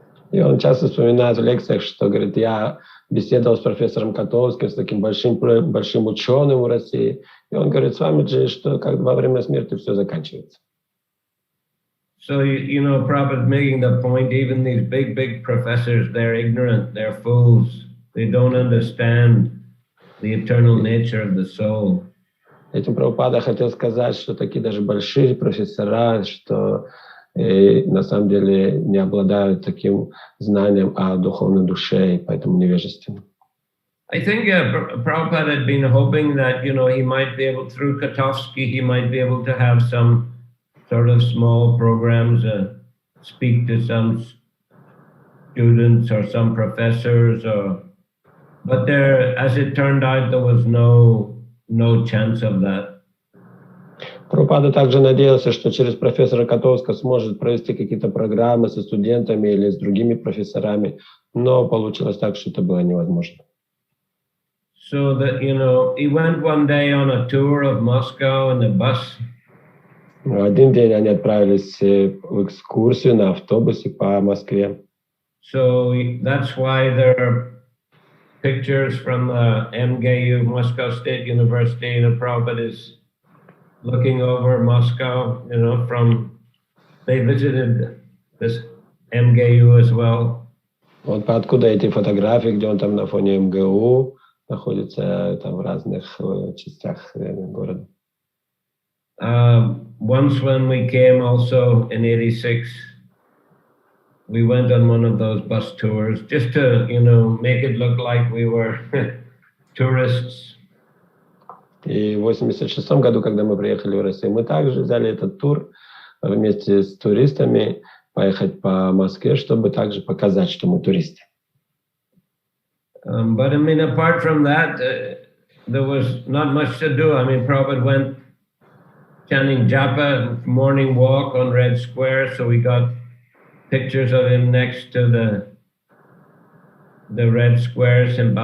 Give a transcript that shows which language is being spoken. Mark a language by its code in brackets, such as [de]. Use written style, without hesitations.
[ru] И он часто вспоминает в лекциях, что, говорит, я беседовал с профессором Котовским, с таким большим ученым в России, и он говорит, Swamiji, что как во время смерти все заканчивается. [en] So, Prabhupada making the point, even these big professors, they're ignorant, they're fools. They don't understand the eternal nature of the soul. [ru] Этим Прабхупада хотел сказать, что такие даже большие профессора, что на самом деле не обладают таким знанием о духовной душе, и поэтому невежественны. [en] I think Prabhupada had been hoping that, he might be able, through Kotovsky, he might be able to have some sort of small programs, speak to some students or some professors, but there, as it turned out, there was no chance of that. [ru] Прабхупада также надеялся, что через профессора Котовского сможет провести какие-то программы со студентами или с другими профессорами, но получилось так, что это было невозможно. [en] So that, he went one day on a tour of Moscow in a bus. [ru] Один день они отправились в экскурсию на автобусе по Москве. [en] So that's why there are pictures from the MGU, Moscow State University, Prabhupada is looking over Moscow, they visited this MGU as well. [ru] Вот откуда эти фотографии, где он там на фоне МГУ находится там в разных частях города. [en] Once when we came also in 86, we went on one of those bus tours just to, make it look like we were tourists. [ru] И в 86 году, когда мы приехали в Россию, мы также взяли этот тур вместе с туристами, поехать по Москве, чтобы также показать, что мы туристы. [en] But apart from that, there was not much to do. Prabhupada went chanting japa, morning walk on Red Square, so we got pictures of him next to the Red Square, St.